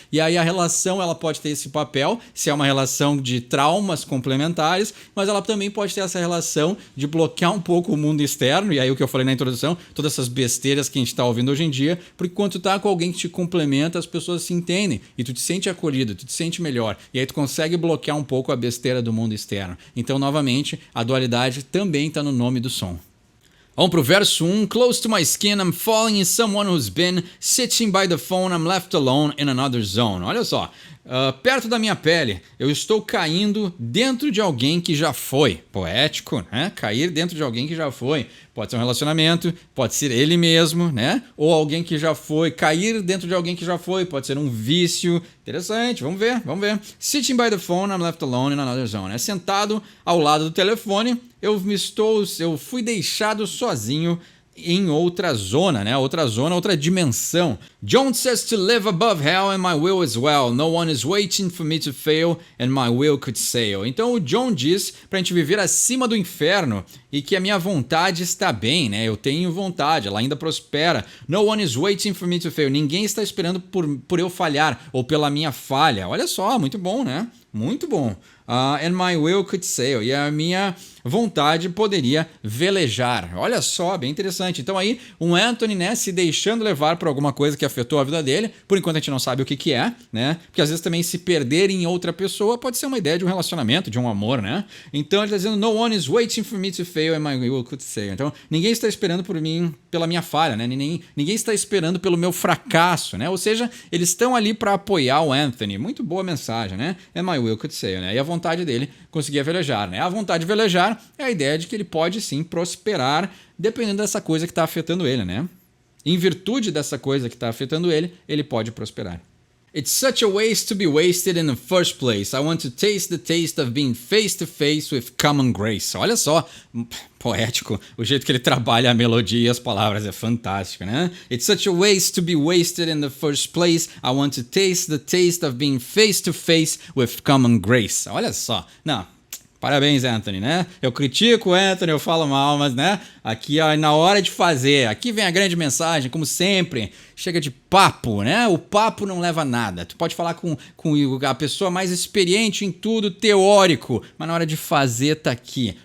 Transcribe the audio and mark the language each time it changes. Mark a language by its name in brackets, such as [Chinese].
[Portuguese] E aí a relação ela pode ter esse papel, se é uma relação de traumas complementares, mas ela também pode ter essa relação de bloquear um pouco o mundo externo, e aí o que eu falei na introdução, todas essas besteiras que a gente está ouvindo hoje em dia, porque quando tu tá com alguém que te complementa, as pessoas se entendem, e tu te sente acolhido, tu te sente melhor, e aí tu consegue bloquear um pouco a besteira do mundo externo. Então, novamente, a dualidade também está no nome do som. Vamos pro verso 1. [English] Close to my skin, I'm falling in someone who's been sitting by the phone, I'm left alone in another zone. [Portuguese] Olha só, perto da minha pele, eu estou caindo dentro de alguém que já foi. Poético, né? Cair dentro de alguém que já foi. Pode ser um relacionamento, pode ser ele mesmo, né? Ou alguém que já foi. Cair dentro de alguém que já foi, pode ser um vício. Interessante, vamos ver. [English] Sitting by the phone, I'm left alone in another zone. [Portuguese] Sentado ao lado do telefone, eu fui deixado sozinho em outra zona, né? Outra dimensão. [English] John says to live above hell and my will as well. No one is waiting for me to fail and my will could sail. [Portuguese] Então o John diz pra gente viver acima do inferno e que a minha vontade está bem, né? Eu tenho vontade, ela ainda prospera. [English] No one is waiting for me to fail. [Portuguese] Ninguém está esperando por eu falhar ou pela minha falha. Olha só, muito bom, né? Muito bom. [English] And my will could sail. [Portuguese] E a minha vontade poderia velejar. Olha só, bem interessante. Então aí, um Anthony, né, se deixando levar por alguma coisa que afetou a vida dele. Por enquanto a gente não sabe o que é, né? Porque às vezes também se perder em outra pessoa pode ser uma ideia de um relacionamento, de um amor, né? Então ele está dizendo, [English] no one is waiting for me to fail and my will could sail. [Portuguese] Então ninguém está esperando por mim, pela minha falha, né? Ninguém está esperando pelo meu fracasso, né? Ou seja, eles estão ali para apoiar o Anthony. Muito boa mensagem, né? [English] And my will could sail, [Portuguese] né? E a vontade dele conseguia velejar, né? A vontade de velejar é a ideia de que ele pode sim prosperar dependendo dessa coisa que está afetando ele, né? Em virtude dessa coisa que está afetando ele, ele pode prosperar. [English] It's such a waste to be wasted in the first place. I want to taste the taste of being face to face with common grace. [Portuguese] Olha só, poético, o jeito que ele trabalha a melodia e as palavras é fantástico, né? [English] It's such a waste to be wasted in the first place. I want to taste the taste of being face to face with common grace. [Portuguese] Olha só, não. Parabéns, Anthony, né? Eu critico o Anthony, eu falo mal, mas, né? Aqui, ó, na hora de fazer, aqui vem a grande mensagem, como sempre, chega de papo, né? O papo não leva a nada. Tu pode falar com a pessoa mais experiente em tudo, teórico, mas na hora de fazer tá aqui.